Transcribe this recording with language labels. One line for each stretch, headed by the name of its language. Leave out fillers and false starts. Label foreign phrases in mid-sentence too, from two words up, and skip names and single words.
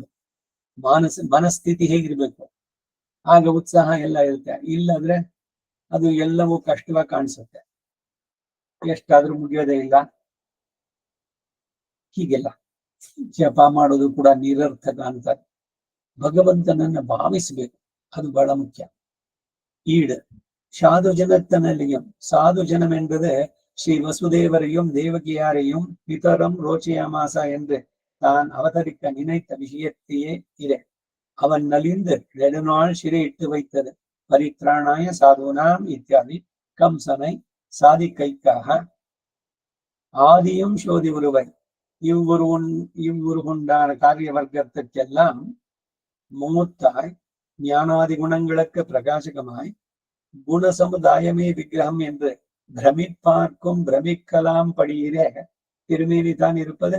Kannada: ಮನಸ್ಥಿತಿ ಹೇಗಿರ್ಬೇಕು, ಆಗ ಉತ್ಸಾಹ ಎಲ್ಲ ಇರುತ್ತೆ. ಇಲ್ಲಾದ್ರೆ ಅದು ಎಲ್ಲವೂ ಕಷ್ಟವಾಗಿ ಕಾಣಿಸುತ್ತೆ, ಎಷ್ಟಾದ್ರೂ ಮುಗಿಯೋದೇ ಇಲ್ಲ. ಹೀಗೆಲ್ಲ ಜಪ ಮಾಡೋದು ಕೂಡ ನಿರರ್ಥಕ ಅಂತಾರೆ. ಭಗವಂತನನ್ನ ಭಾವಿಸ್ಬೇಕು, ಅದು ಬಹಳ ಮುಖ್ಯ.
Tamil: ஈடு சாது ஜனத்தனலையும், சாது ஜனம் என்பது ஸ்ரீ வசுதேவரையும் தேவகியாரையும்
Sanskrit: पितरं रोचयामास
Tamil: என்று தான் அவதரிக்க நினைத்த விஷயத்தையே இது. அவன் நலிந்து நெடுநாள் சிறையிட்டு வைத்தது
Sanskrit: परित्राणाय साधूनाम्
Tamil: இத்தியாதி கம்சனை சாதிக்கைக்காக ஆதியும் சோதி ஒருவை இவ்வுருவுண்டான காரிய வர்க்கத்துக்கெல்லாம் மூத்தாய் ஞானாதி குணங்களுக்கு பிரகாசகமாய் குண சமுதாயமே விக்கிரகம் என்று பிரமிப்பார்க்கும் பிரமிக்கலாம் படியிலே திருமேனி தான் இருப்பது.